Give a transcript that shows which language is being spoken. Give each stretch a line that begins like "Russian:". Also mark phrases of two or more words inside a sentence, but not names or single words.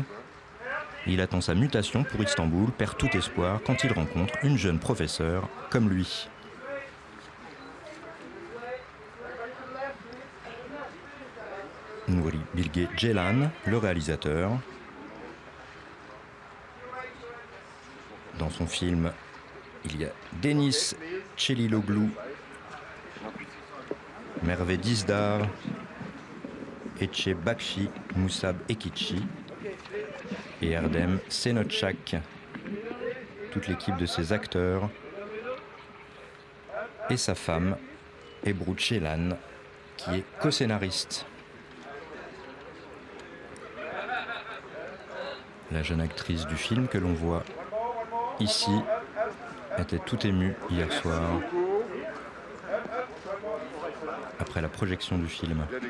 French: Il attend sa mutation pour Istanbul, perd tout espoir quand il rencontre une jeune professeure comme lui. Nuri Bilge Ceylan, le réalisateur. Dans son film, il y a Deniz Celiloglu, Merve Dizdar, Ece Bakshi, Musab Ekici et Erdem Senotchak. Toute l'équipe de ses acteurs et sa femme, Ebru Ceylan, qui est co-scénariste. La jeune actrice du film que l'on voit ici était tout émue hier soir après la projection du film.